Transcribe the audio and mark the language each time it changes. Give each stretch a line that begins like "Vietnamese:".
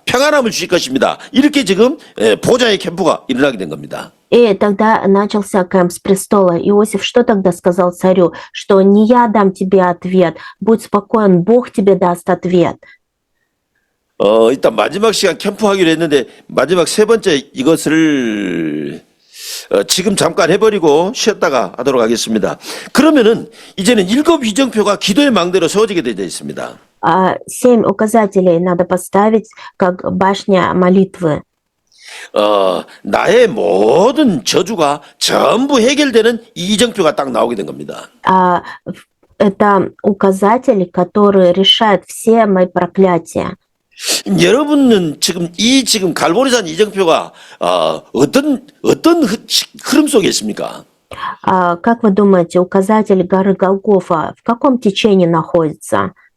Korean: 평안함을 주실 것입니다. 이렇게 지금 보좌의 캠프가 일어나게 된 겁니다.
Russian: И тогда начался кэмп с престола. Иосиф что тогда сказал царю? Что не я дам тебе ответ, будь спокоен, Бог тебе даст ответ.
Korean: 일단 마지막 시간 캠프하기로 했는데 마지막 세 번째 이것을 지금 잠깐 해버리고 쉬었다가 하도록 하겠습니다. 그러면은 이제는 7 이정표가 기도의 망대로 세워지게 되어 있습니다.
Russian: 7 указателей надо поставить, как башня молитвы.
Korean: 나의 모든 저주가 전부 해결되는 이 이정표가 딱 나오게 된 겁니다.
Russian: Это указатель, который решает все мои проклятия.
Korean: 여러분은 지금 갈보리산 이정표가 어떤 흐름 속에 있습니까?
Russian: Как вы думаете, указатель горы Голгофа в каком течении находится?